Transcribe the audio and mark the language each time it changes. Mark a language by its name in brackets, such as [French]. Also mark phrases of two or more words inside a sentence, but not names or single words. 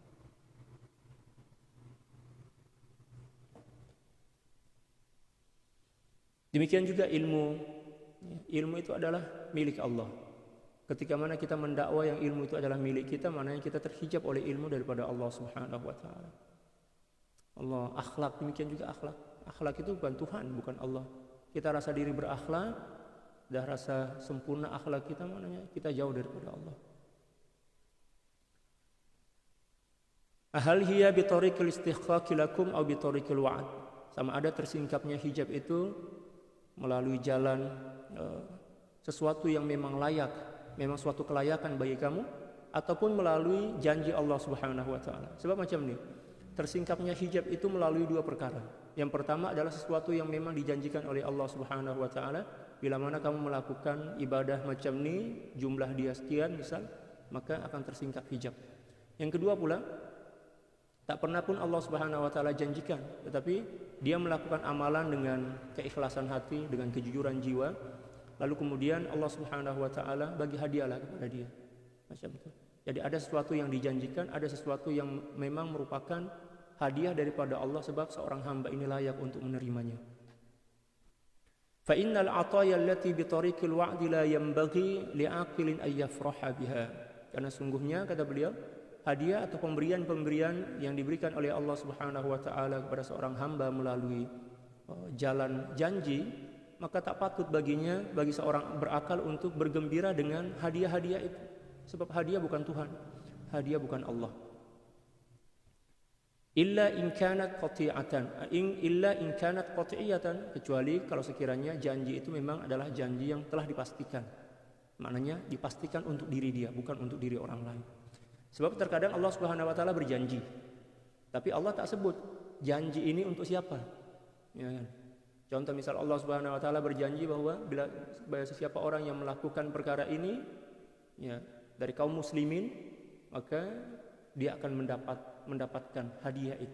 [Malay] Demikian juga ilmu itu adalah milik Allah. Ketika mana kita mendakwa yang ilmu itu adalah milik kita, maknanya kita terhijab oleh ilmu daripada Allah [Arabic] سبحانه وتعالى. [Malay] Allah, akhlak, demikian juga akhlak. Akhlak itu bukan Tuhan, bukan Allah. Kita rasa diri berakhlak, dah rasa sempurna akhlak kita, maknanya kita jauh daripada Allah. [Arabic] أهي بطريق الاستحقاق لكم أو بطريق الوعد. [Malay] Sama ada tersingkapnya hijab itu melalui jalan sesuatu yang memang layak, memang suatu kelayakan bagi kamu, ataupun melalui janji Allah [Arabic] سبحانه وتعالى. [Malay] Sebab macam ni, tersingkapnya hijab itu melalui dua perkara. Yang pertama adalah sesuatu yang memang dijanjikan oleh Allah [Arabic] سبحانه وتعالى, [Malay] bila mana kamu melakukan ibadah macam ni, jumlah dia sekian misal, maka akan tersingkap hijab. Yang kedua pula, tak pernah pun Allah [Arabic] سبحانه وتعالى [Malay] janjikan, tetapi dia melakukan amalan dengan keikhlasan hati, dengan kejujuran jiwa, lalu kemudian Allah [Arabic] سبحانه وتعالى [Malay] bagi hadiahlah kepada dia. Macam itu. Jadi ada sesuatu yang dijanjikan, ada sesuatu yang memang merupakan hadiah daripada Allah sebab seorang hamba ini layak untuk menerimanya. [Arabic] فإن العطايا التي بطريق الوعد لا ينبغي لعاقل أن يفرح بها. [Malay] Karena sungguhnya kata beliau, hadiah atau pemberian-pemberian yang diberikan oleh Allah [Arabic] سبحانه وتعالى [Malay] kepada seorang hamba melalui jalan janji, maka tak patut baginya, bagi seorang berakal untuk bergembira dengan hadiah-hadiah itu. Sebab hadiah bukan Tuhan, hadiah bukan Allah. [Arabic] إلا إن كانت قاطعة، إلا إن كانت قطعية, [Malay] kecuali kalau sekiranya janji itu memang adalah janji yang telah dipastikan. Maknanya dipastikan untuk diri dia, bukan untuk diri orang lain. Sebab terkadang Allah [Arabic] سبحانه وتعالى [Malay] berjanji, tapi Allah tak sebut janji ini untuk siapa. Ya kan? Contoh misal Allah [Arabic] سبحانه وتعالى [Malay] berjanji bahwa bila siapa orang yang melakukan perkara ini ya dari kaum muslimin, maka dia akan mendapatkan hadiah itu.